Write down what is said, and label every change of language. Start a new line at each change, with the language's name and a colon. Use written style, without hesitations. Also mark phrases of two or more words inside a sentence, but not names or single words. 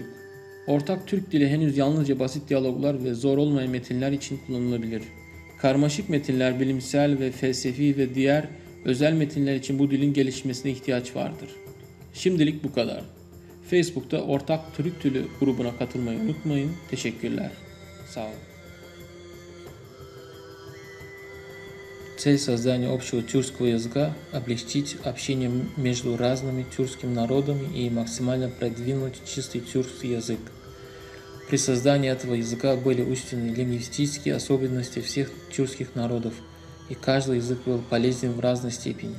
Turkish: Ortak Türk dili henüz yalnızca basit diyaloglar ve zor olmayan metinler için kullanılabilir. Karmaşık metinler, bilimsel ve felsefi ve diğer özel metinler için bu dilin gelişmesine ihtiyaç vardır. Şimdilik bu kadar. Facebook'ta Ortak Türk Dili grubuna katılmayı unutmayın. Teşekkürler. Sağ olun.
Russian: Цель создания общего тюркского языка – облегчить общение между разными тюркскими народами и максимально продвинуть чистый тюркский язык. При создании этого языка были учтены лингвистические особенности всех тюркских народов, и каждый язык был полезен в разной степени.